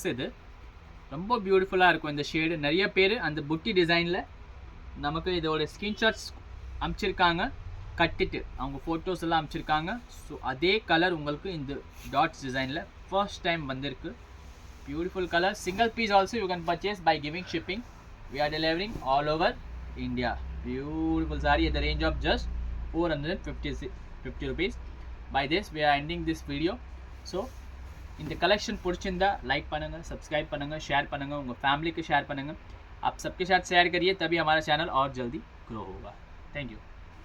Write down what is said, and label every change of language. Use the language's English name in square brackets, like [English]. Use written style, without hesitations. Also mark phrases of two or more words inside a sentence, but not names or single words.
[Tamil] இது ரொம்ப பியூட்டிஃபுல்லாக இருக்கும் இந்த ஷேடு. நிறைய பேர் அந்த புட்டி டிசைனில் நமக்கு இதோட ஸ்க்ரீன்ஷாட்ஸ் அனுப்பிச்சிருக்காங்க, கட்டிட்டு அவங்க ஃபோட்டோஸ் எல்லாம் அனுப்பிச்சிருக்காங்க. ஸோ அதே கலர் உங்களுக்கு இந்த [English] dots design first time [Tamil] வந்திருக்கு. [English] Beautiful colour. Single piece also you can purchase by giving shipping. We are delivering all over India. Beautiful saree at the range of just 450 rupees. By this we are ending this video. [Tamil] So இந்த கலெக்ஷன் பிடிச்சிருந்தா லைக் பண்ணுங்கள், सब्सक्राइब பண்ணுங்கள், ஷேர் பண்ணுங்கள், உங்கள் [Hindi] फैमिली को शेयर [Tamil] பண்ணுங்கள். [Hindi] आप सबके साथ शेयर करिए, तभी हमारा चैनल और जल्दी ग्रो होगा. [English] Thank you.